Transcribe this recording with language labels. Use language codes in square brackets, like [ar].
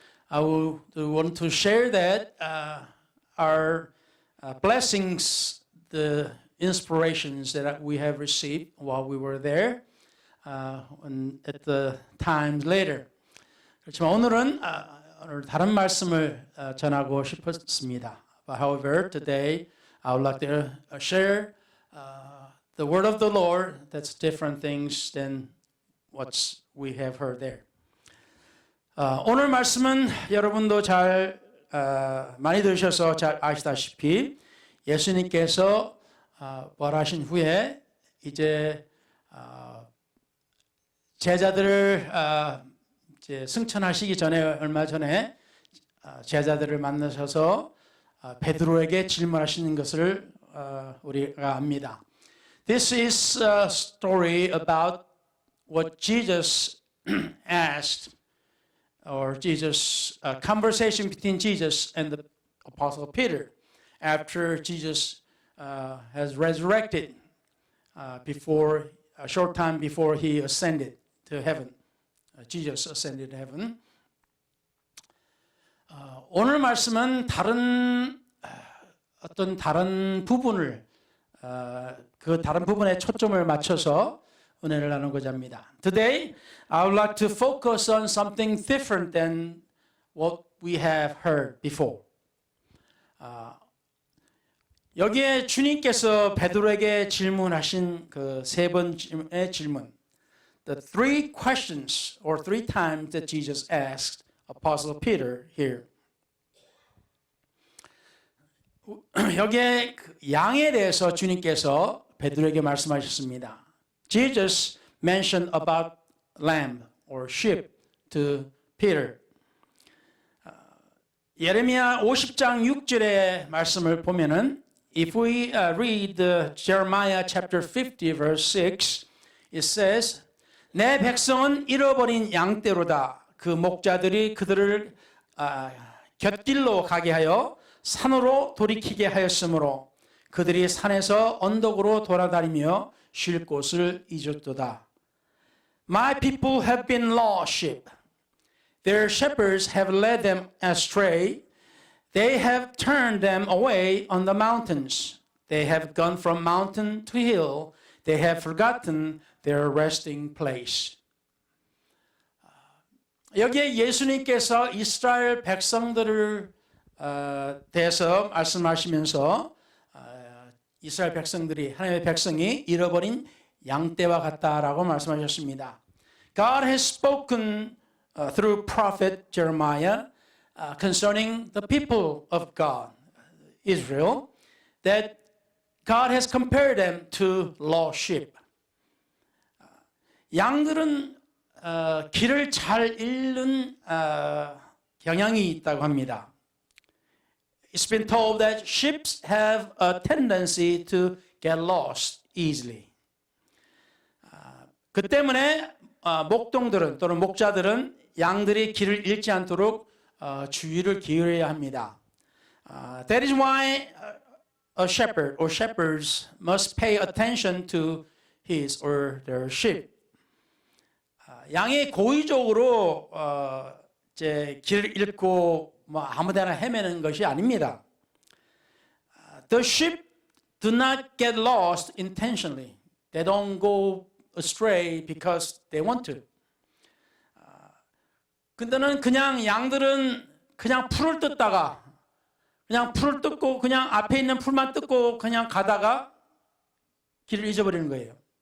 [en] I would want to share that our blessings, the inspirations that we have received while we were there, at the times later. [ko] 그렇지만 오늘은 오늘 다른 말씀을 전하고 싶었습니다. [en] But however, today I would like to share the word of the Lord. That's different things than what we have heard there. [ko] 오늘 말씀은 여러분도 잘 많이 들으셔서 잘 아시다시피 예수님께서 부활하신 후에 이제 제자들을 이제 승천하시기 전에 얼마 전에 제자들을 만나셔서 베드로에게 질문하시는 것을 우리가 압니다. [en] This is a story about what Jesus asked, or Jesus, a conversation between Jesus and the Apostle Peter after Jesus has resurrected before a short time before he ascended to heaven. Jesus ascended to heaven. [ko] 오늘 말씀은 어떤 다른 부분을 그 다른 부분에 초점을 맞춰서 은혜를 나누고자 합니다. [en] Today, I would like to focus on something different than what we have heard before. [ko] 여기에 주님께서 베드로에게 질문하신 그 세 번의 질문, [en] the three questions or three times that Jesus asked Apostle Peter here. [ko] 여기에 양에 대해서 주님께서 베드로에게 말씀하셨습니다. [en] Jesus mentioned about lamb or sheep to Peter. [ko] 예레미야 50장 6절의 말씀을 보면은 [en] if we read Jeremiah chapter 50 verse 6, it says, [ko] 내 백성은 잃어버린 양떼로다. 그 목자들이 그들을 곁길로 가게 하여 산으로 돌이키게 하였으므로 그들이 산에서 언덕으로 돌아다니며 쉴 곳을 잊었도다. [en] My people have been lost sheep. Their shepherds have led them astray. They have turned them away on the mountains. They have gone from mountain to hill. They have forgotten their resting place. [ko] 여기에 예수님께서 이스라엘 백성들을 대해서 말씀하시면서 이스라엘 백성들이 하나님의 백성이 잃어버린 양떼와 같다라고 말씀하셨습니다. [en] God has spoken through prophet Jeremiah concerning the people of God, Israel, that God has compared them to lost sheep. [ko] 양들은 길을 잘 잃는 경향이 있다고 합니다. [en] It's been told that sheep have a tendency to get lost easily. [ko] 그 때문에 목동들은 또는 목자들은 양들이 길을 잃지 않도록 주의를 기울여야 합니다. [en] That is why a shepherd or shepherds must pay attention to his or their sheep. [ko] 양이 고의적으로 이제 길을 잃고 뭐 아무데나 헤매는 것이 아닙니다. [en] The sheep do not get lost intentionally. They don't go astray because they want to. [ko] 근데는 그냥 양들은 그냥 풀을 뜯다가 그냥 풀을 뜯고 그냥 앞에 있는 풀만 뜯고 그냥 가다가 길을 잊어버리는 거예요.